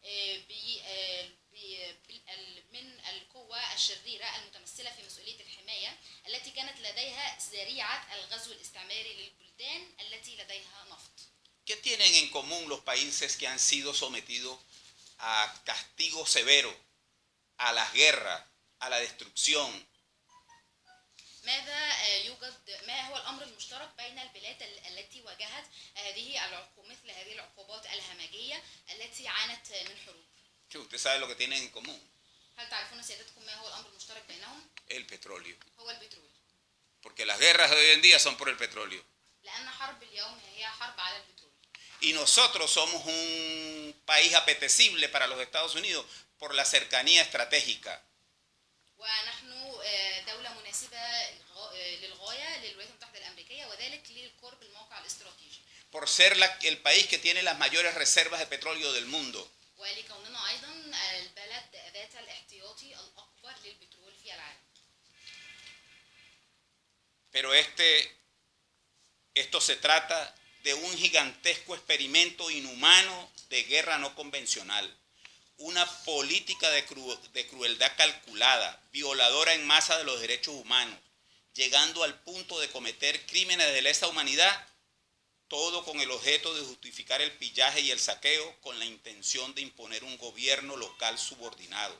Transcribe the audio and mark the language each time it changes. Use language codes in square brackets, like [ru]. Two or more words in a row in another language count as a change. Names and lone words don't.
[ar] من القوة الشريرة المتمثلة في مسؤولية الحماية التي كانت لديها ذريعة الغزو الاستعماري للبلدان التي لديها نفط. [es] ¿Qué tienen en común los países que han sido sometidos a castigo severo, a las guerras, a la destrucción? [ar] ما هو الأمر المشترك بين البلاد التي واجهت مثل هذه العقوبات الهمجية التي عانت من حروب؟ [es] ¿Que usted sabe lo que tienen en común? [ar] هل تعرفون سيادتكم ما هو الأمر المشترك بينهم؟ [es] El petróleo. [ar] هو البترول. [es] Porque las guerras de hoy en día son por el petróleo. [ar] لأن حرب اليوم هي حرب على البترول. [es] Y nosotros somos un país apetecible para los Estados Unidos por la cercanía estratégica. [ar] ونحن دولة مناسبة للغاية للولايات المتحدة الأمريكية وذلك للقرب الموقع الاستراتيجي. [es] Por ser el país que tiene las mayores reservas de petróleo del mundo. [ar] ولكوننا أيضا البلد ذات الاحتياطي الأكبر للبترول في العالم. [es] Pero esto se trata de un gigantesco experimento inhumano de guerra no convencional, una política de crueldad calculada, violadora en masa de los derechos humanos, llegando al punto de cometer crímenes de lesa humanidad, todo con el objeto de justificar el pillaje y el saqueo con la intención de imponer un gobierno local subordinado.